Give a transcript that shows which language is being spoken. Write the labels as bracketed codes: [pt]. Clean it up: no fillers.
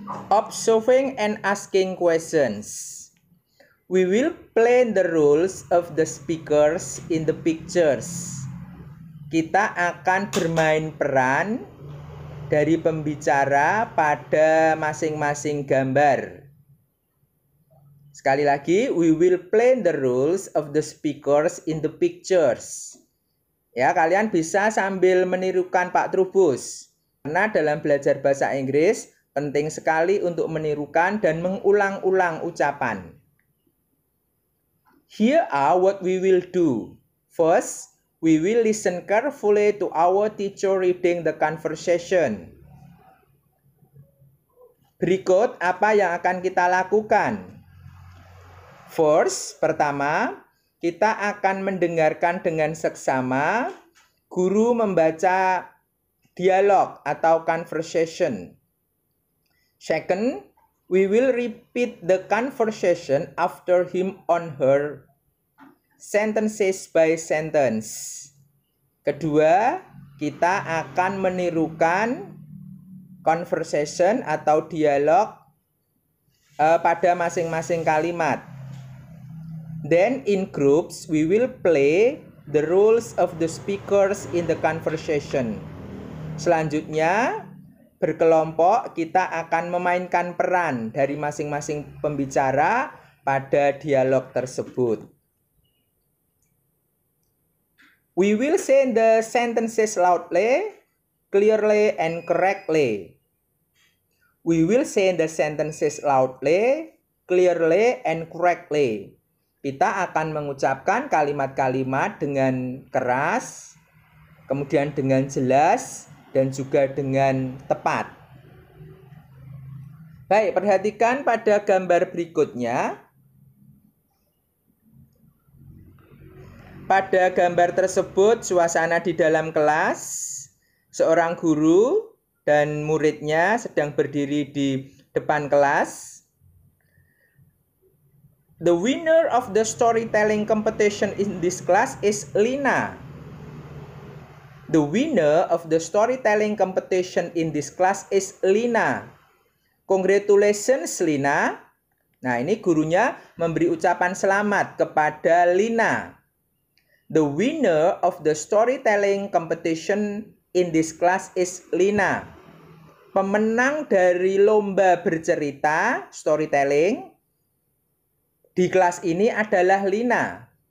[en] Observing and asking questions. We will play the roles of the speakers in the pictures. [id] Kita akan bermain peran dari pembicara pada masing-masing gambar. Sekali lagi, [en] we will play the roles of the speakers in the pictures. [id] Ya, kalian bisa sambil menirukan Pak Trubus. Karena dalam belajar bahasa Inggris, penting sekali untuk menirukan dan mengulang-ulang ucapan. [en] Here are what we will do. First, we will listen carefully to our teacher reading the conversation. [id] Berikut apa yang akan kita lakukan. First, pertama, kita akan mendengarkan dengan seksama guru membaca dialog atau conversation. [en] Second, we will repeat the conversation after him on her, sentences by sentence. [id] Kedua, kita akan menirukan conversation atau dialog pada masing-masing kalimat. [en] Then in groups, we will play the roles of the speakers in the conversation. [id] Selanjutnya, berkelompok kita akan memainkan peran dari masing-masing pembicara pada dialog tersebut. [en] We will say the sentences loudly, clearly, and correctly. We will say the sentences loudly, clearly, and correctly. [id] Kita akan mengucapkan kalimat-kalimat dengan keras, kemudian dengan jelas, dan juga dengan tepat. Baik, perhatikan pada gambar berikutnya. Pada gambar tersebut, suasana di dalam kelas, seorang guru dan muridnya sedang berdiri di depan kelas. [en] The winner of the storytelling competition in this class is Lina. The winner of the storytelling competition in this class is Lina. Congratulations Lina. [id] Nah, ini gurunya memberi ucapan selamat kepada Lina. [en] The winner of the storytelling competition in this class is Lina. [id] Pemenang dari lomba bercerita storytelling di kelas ini adalah Lina.